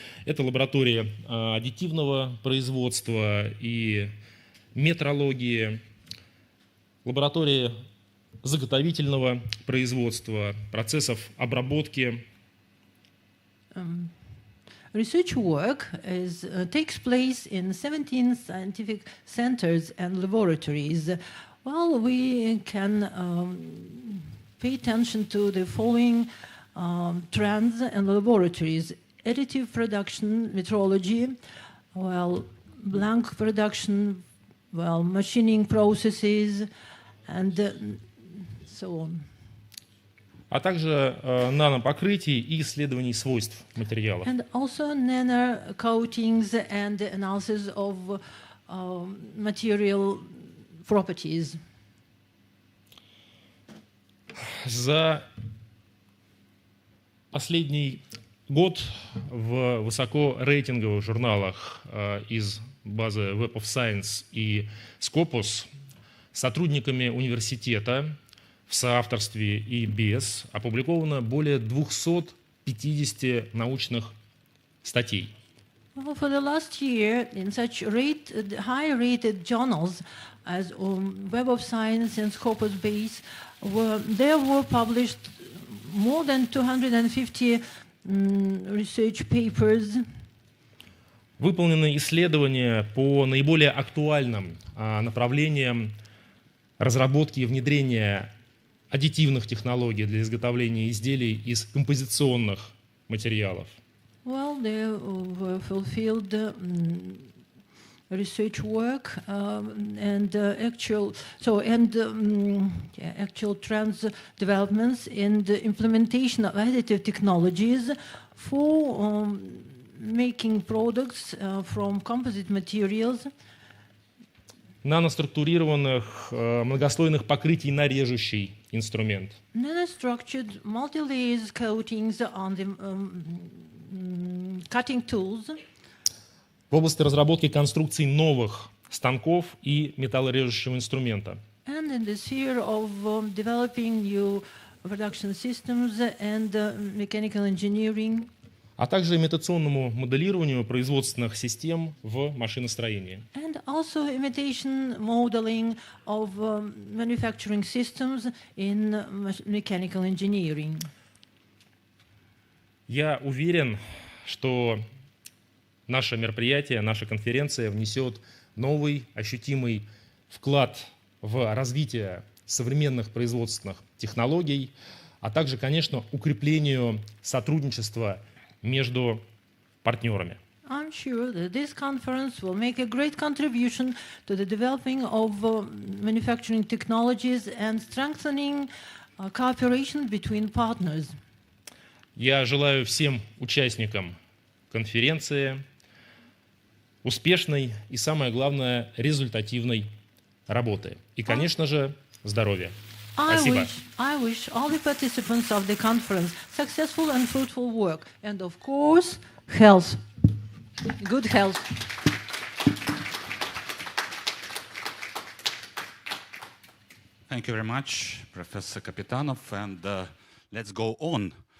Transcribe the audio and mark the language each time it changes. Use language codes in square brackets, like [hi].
[ru] Это лаборатория аддитивного производства и метрологии, лаборатория заготовительного производства, процессов обработки. [en] Research work takes place in 17 scientific centers and laboratories. Well, we can pay attention to the following trends and laboratories: additive production, metrology, well, blank production, well, machining processes, and so on. [ru] А также нанопокрытий и исследований свойств материалов. [en] And also nano coatings and analysis of material properties. [ru] За последний год в высокорейтинговых журналах из базы Web of Science и Scopus сотрудниками университета в соавторстве и без опубликовано более 250 научных статей. [en] Well, for the last year, in such high-rated journals as Web of Science and Scopus Base, there were published more than 250 research papers. [ru] Выполнены исследования по наиболее актуальным направлениям разработки и внедрения аддитивных технологий для изготовления изделий из композиционных материалов. [en] Well, there were fulfilled research work and actual trends developments in the implementation of additive technologies for making products from composite materials. [ru] Наноструктурированных многослойных покрытий на режущий инструмент. [en] Nanostructured multi-layers coatings on the cutting tools. [ru] В области разработки конструкций новых станков и металлорежущего инструмента. [en] And in the sphere of developing new production systems and mechanical engineering. [ru] А также имитационному моделированию производственных систем в машиностроении. [en] And also imitation modeling of manufacturing systems in mechanical engineering. [ru] Я уверен, что наше мероприятие, наша конференция внесет новый ощутимый вклад в развитие современных производственных технологий, а также, конечно, укреплению сотрудничества между партнерами. [en] I'm sure that this conference will make a great contribution to the developing of manufacturing technologies and strengthening cooperation between partners. [ru] Я желаю всем участникам конференции успешной и, самое главное, результативной работы. И, конечно же, здоровья. Спасибо. [en] I wish all the participants of the conference successful and fruitful work, and of course, health, good health. Thank you very much, Professor Kapitanov, and let's go on.